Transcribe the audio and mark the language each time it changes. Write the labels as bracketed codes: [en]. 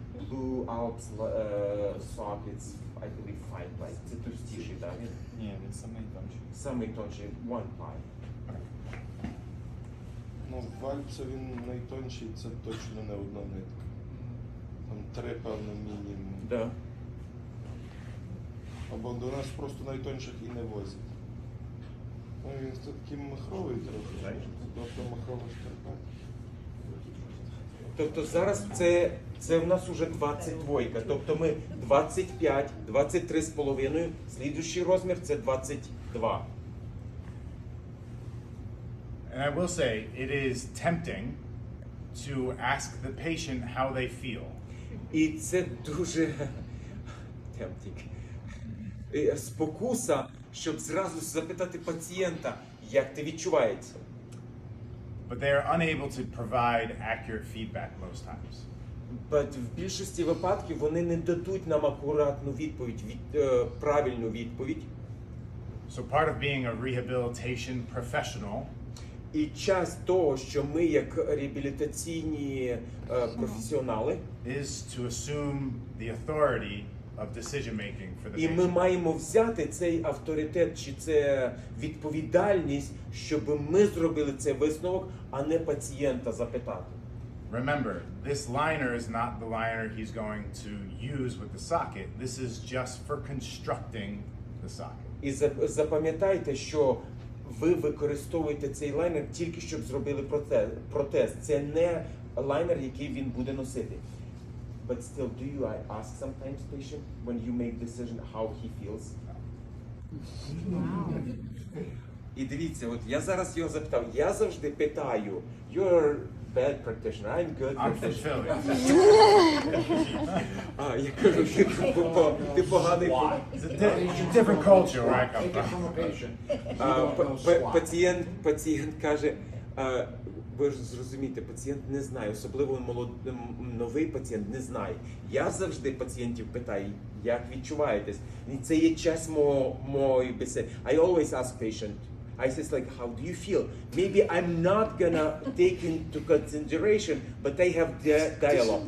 [en] Blue Alps sockets, I believe 5 ply. [uk] Це товстіший, так? Ні, він самий тонший. Самий тонший 1 ply. Ну, в Альпса він найтонший, це точно не одна нитка. Там 3, певно, мінімум. Да. Або до нас просто найтонших і не возять. Ну, він такий махровий трохи. Тобто махрова шкарпетка. Тобто зараз це в нас уже 22. Тобто ми 25, 23,5. Слідуючий розмір це 22. [en] And I will say, it is tempting to ask the patient how they feel. [uk] І це дуже tempting. Спокуса, щоб зразу запитати пацієнта, як ти відчуваєшся. [en] But they are unable to provide accurate feedback most times. [uk] But в більшості випадків вони не дадуть нам акуратну відповідь, правильну відповідь. [en] So part of being a rehabilitation professional [uk] І час того, що ми як реабілітаційні професіонали, [en] is to assume the authority of decision making for the [uk] і ми [en] patient. [uk] маємо взяти цей авторитет чи це відповідальність, щоб ми зробили цей висновок, а не пацієнта запитати. [en] Remember, this liner is not the liner he's going to use with the socket. This is just for constructing the socket. [uk] І запам'ятайте, що ви використовуєте цей лайнер тільки щоб зробили протез. Це не лайнер, який він буде носити. [en] But still, do you ask sometimes patient when you make decision how he feels? [uk] І дивіться, от я зараз його запитав. Я завжди питаю, [en] you're bad practitioner, I'm good I'm from practitioner. Philly. [uk] А, я кажу, ти поганий. [en] It's a different culture where I come from. [uk] Пацієнт каже, ви ж зрозумієте, пацієнт не знає, особливо новий пацієнт не знає. Я завжди пацієнтів питаю, як відчуваєтесь. І це є часть моєї бесіди. [en] I always ask patient, I say like, how do you feel? Maybe I'm not gonna take into consideration, but I have dialogue.